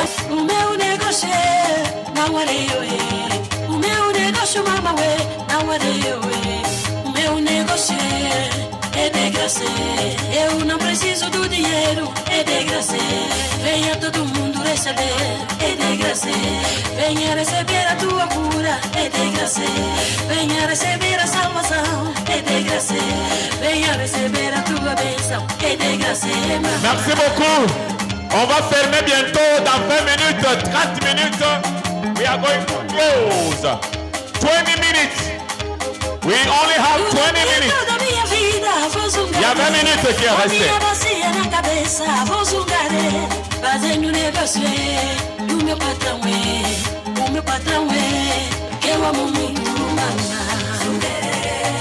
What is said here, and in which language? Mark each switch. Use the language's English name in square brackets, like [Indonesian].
[Portuguese] O meu negócio não era eu, o meu negócio, mamãe, não era eu, o meu negócio é de graça, eu não preciso do dinheiro, é de graça, venha todo mundo receber, é de graça, venha receber a tua cura, é de graça, venha receber a salvação, é de graça, venha receber a tua bênção, é de graça. [French] Merci beaucoup. On va fermer bientôt dans 20 minutes, 30 minutes. [English] We are going to close. 20 minutes. We only have 20 minutes. [French] Il y a 20 minutes qui est resté. [Portuguese] Fazendo negócio do meu patrão o meu patrão que eu amo muito, mamãe.